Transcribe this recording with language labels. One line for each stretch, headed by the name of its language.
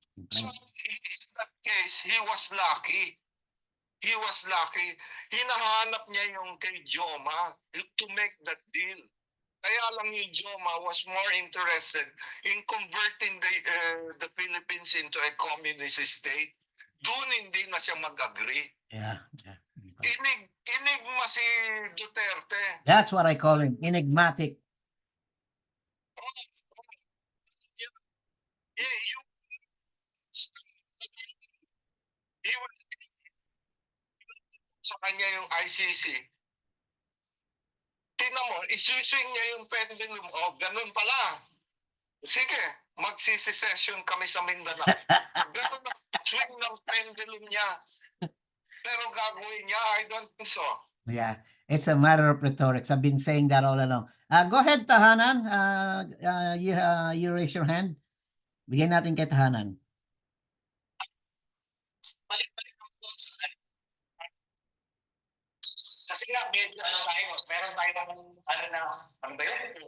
English: So in that case, he was lucky.
Filipino: Hinahanap niya yung kay Joma
English: to make that deal.
Filipino: Kaya lang yung
English: Joma was more interested in converting the Philippines into a communist state.
Filipino: Doon hindi na siya mag-agree.
English: Yeah.
Filipino: Enigma si Duterte.
English: That's what I call him, enigmatic.
Filipino: Sa kanya yung ICC. Tingnan mo, isuswing niya yung pendulum. Oh, ganun pala. Sige, magsisi-session kami sa Mindanao. Ganun ang swing ng pendulum niya. Pero gagawin niya,
English: I don't think so. Yeah, it's a matter of rhetorics. I've been saying that all along. Go ahead, Tahanan. You raise your hand.
Filipino: Bigyan natin kay Tahanan. Balik-balik ang doon sa kasi nga, medyo meron tayong ano ba yun?